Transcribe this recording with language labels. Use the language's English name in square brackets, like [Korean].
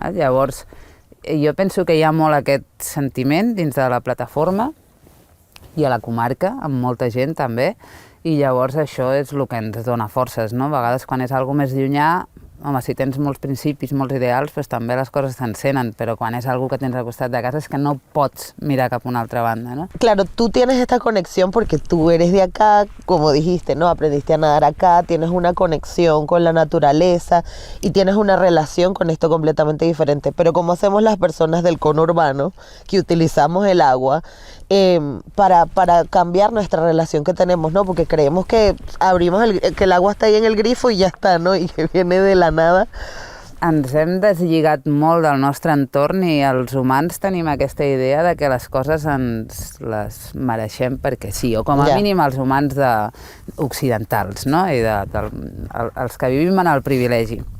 [Catalan] Llavors, jo penso que hi ha molt aquest sentiment dins de la plataforma i a la comarca, amb molta gent també, i llavors això és el que ens dona forces, no? A vegades quan és alguna més llunyà, home, si tens molts principis, molts ideals, pues també les coses t'encenen, pero quan és algo que tens al costat de casa és que no pots mirar cap a una altra banda, ¿no? [Spanish] Claro, tú tienes esta conexión porque tú eres de acá, como dijiste, ¿no? Aprendiste a nadar acá, tienes una conexión con la naturaleza y tienes una relación con esto completamente diferente. Pero como hacemos las personas del conurbano, que utilizamos el agua para cambiar nuestra relación que tenemos, ¿no? Porque creemos que abrimos que el agua está ahí en el grifo y ya está, ¿no? Y que viene de la nada. [Catalan] Ens hem deslligat molt del nostre entorn i els humans tenim aquesta idea de que les coses ens les mereixem perquè sí, o com a mínim els humans occidentals, no? I els que vivim en el privilegi.